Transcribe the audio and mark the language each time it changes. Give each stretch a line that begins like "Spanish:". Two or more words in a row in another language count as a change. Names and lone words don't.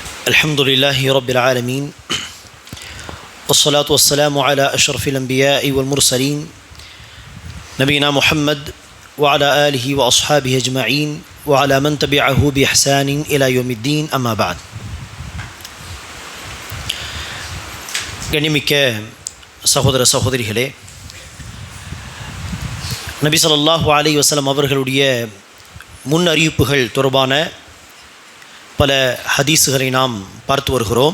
Arabic: الحمد لله رب العالمين والصلاة والسلام على أشرف الأنبياء والمرسلين نبينا محمد وعلى آله وأصحابه أجمعين وعلى من تبعه بإحسان إلى يوم الدين أما بعد.
Tamil: கண்ணியமிக்க சகோதர சகோதரிகளே, நபி
Arabic: صلى الله عليه وسلم
Tamil: அவர்களுடைய முன் அறிவிப்புகள் தொடர்பான பல ஹதீஸுகளை நாம் பார்த்து வருகிறோம்.